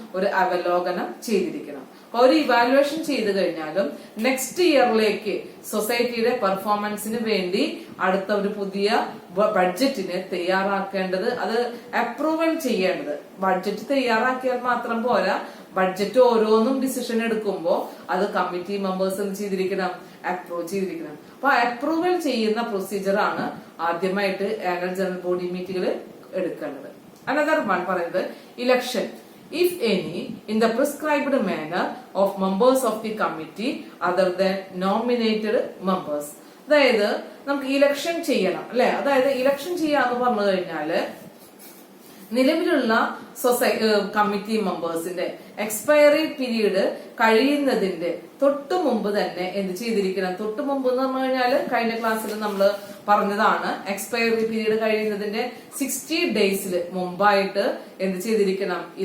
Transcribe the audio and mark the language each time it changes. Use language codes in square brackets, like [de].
[ml] ഒരു അവലോകനം ചെയ്തിരിക്കണം. അപ്പൊ ഒരു ഇവാലുവേഷൻ ചെയ്ത് കഴിഞ്ഞാലും നെക്സ്റ്റ് ഇയറിലേക്ക് സൊസൈറ്റിയുടെ പെർഫോമൻസിന് വേണ്ടി അടുത്ത ഒരു പുതിയ ബഡ്ജറ്റിനെ തയ്യാറാക്കേണ്ടത്, അത് അപ്രൂവൽ ചെയ്യേണ്ടത്. ബഡ്ജറ്റ് തയ്യാറാക്കിയാൽ മാത്രം പോരാ, ബഡ്ജറ്റ് ഓരോന്നും ഡിസിഷൻ എടുക്കുമ്പോൾ അത് കമ്മിറ്റി മെമ്പേഴ്സ് എന്ത് ചെയ്തിരിക്കണം? അപ്രൂവ് ചെയ്തിരിക്കണം. അപ്പൊ അപ്രൂവൽ ചെയ്യുന്ന പ്രൊസീജിയർ ആണ് ആദ്യമായിട്ട് ആനുവൽ ജനറൽ ബോഡി മീറ്റിംഗിൽ എടുക്കേണ്ടത്. [en] Another one പറയുന്നത് election if any in the prescribed manner of members of the committee other than nominated members. [ml] അതായത് നമുക്ക് ഇലക്ഷൻ ചെയ്യണം അല്ലെ. അതായത് ഇലക്ഷൻ ചെയ്യാന്ന് പറഞ്ഞു കഴിഞ്ഞാല് നിലവിലുള്ള കമ്മിറ്റി മെമ്പേഴ്സിന്റെ എക്സ്പയറി പീരീഡ് കഴിയുന്നതിന്റെ തൊട്ടു മുമ്പ് തന്നെ എന്ത് ചെയ്തിരിക്കണം? തൊട്ടു മുമ്പ് എന്ന് പറഞ്ഞു കഴിഞ്ഞാല് കഴിഞ്ഞ ക്ലാസ്സിൽ നമ്മൾ പറഞ്ഞതാണ്, എക്സ്പയറി പീരീഡ് കഴിയുന്നതിന്റെ 60 ഡേയ്സിൽ മുമ്പായിട്ട് എന്ത് ചെയ്തിരിക്കണം?